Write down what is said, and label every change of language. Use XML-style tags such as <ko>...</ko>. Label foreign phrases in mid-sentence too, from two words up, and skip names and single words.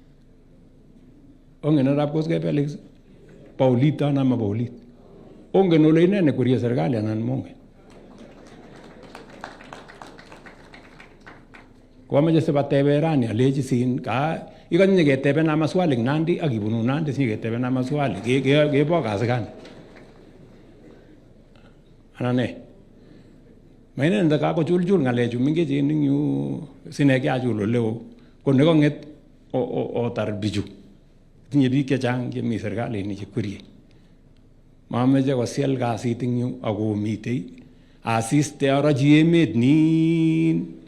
<kln>Ongen arap Koskei Felix? Paulita nama Paulit. Ongen ole inene kwerie serikali anan mongen? Kwamache sibatebe rani alechi sin ka ikanye ketebe</kln> <sw>na maswali</sw> <kln>Nandi akibunu Nandi si ketebe</kln> <sw>na maswali</sw> <kln>kebo kasi gani? Anane. Maine ndaka ko chulchul ngalechu mingechen ning yu sine kyachul oleo. Ko nekonget otar biju. Tinye biik chechang chemi serikalit chekwerie. Mameche kosiel kasit eng yu akomitei asiste arachi emet nin.</kln>